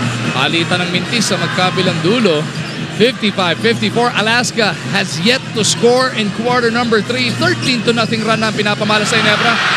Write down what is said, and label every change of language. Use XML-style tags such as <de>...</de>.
<tl>Palitan ng mintis sa magkabilang dulo.</tl> <en>55-54, Alaska has yet to score in quarter number 3.</en> <tl>13-0 run na ang pinapamala sa Ginebra.</tl>